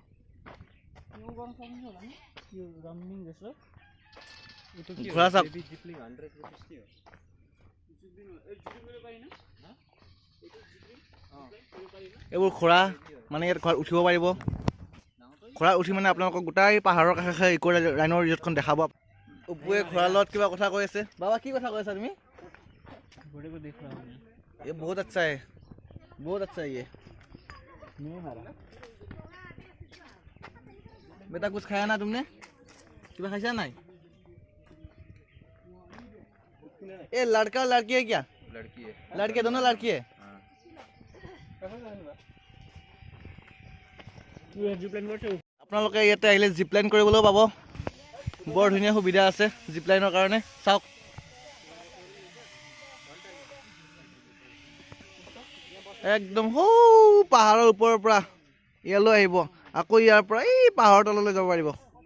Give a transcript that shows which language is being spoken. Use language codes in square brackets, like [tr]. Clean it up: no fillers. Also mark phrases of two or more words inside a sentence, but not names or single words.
[as] ঘোঁৰা চাওক এইবোৰ ঘোঁৰা মানে ইয়াত ঘোঁৰাত উঠিব পাৰিব ঘোঁৰাত উঠি মানে আপোনালোকক গোটেই পাহাৰৰ কাষে কাষে ইক' ৰাইন' ৰিজৰ্টখন দেখাব অপুৱে ঘোঁৰাৰ লগত কিবা কথা কৈ আছে বাবা কি কথা কৈ আছা তুমি [hi] ये बहुत अच्छा है ये बेटा कुछ खाया ना तुमने कितना खाया नहीं ये लड़का और लड़की है क्या लड़की है दोनों लड़की है [as] আপোনালোকে ইয়াতে আহিলে [en] zip line [as] কৰিবলৈও পাব বৰ ধুনীয়া সুবিধা আছে [en] zip line [as] কাৰণে চাওক একদম হৌ পাহাৰৰ ওপৰৰ পৰা ইয়ালৈ আহিব আকৌ ইয়াৰ পৰা এই পাহাৰৰ তললৈ যাব পাৰিব